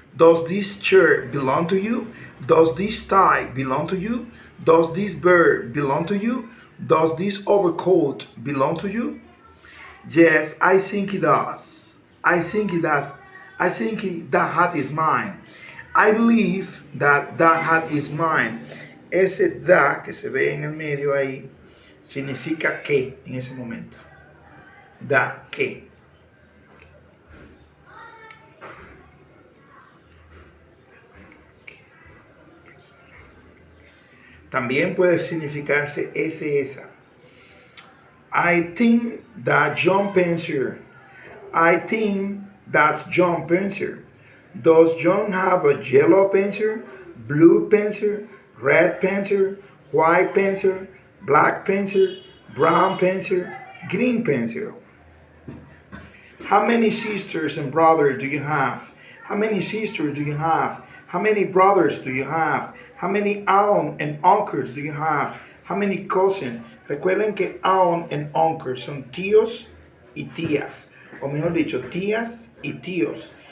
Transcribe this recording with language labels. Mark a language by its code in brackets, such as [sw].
[en] Does this shirt belong to you? Does this tie belong to you? Does this bird belong to you? Does this overcoat belong to you? Yes, I think it does. I think it does. That hat is mine. I believe that hat is mine. [es] Ese da que se ve en el medio ahí significa que en ese momento. Da, que. También puede significarse esa. [en] I think that John pencil. I think that's John pencil. Does John have a yellow pencil, blue pencil, red pencil, white pencil, black pencil, brown pencil, green pencil? How many sisters and brothers do you have? How many sisters do you have? How many brothers do you have? How many aunts and uncles do you have? How many cousins? [es] Recuerden que aunt and uncle son tíos y tías. O mejor dicho, tías y tíos.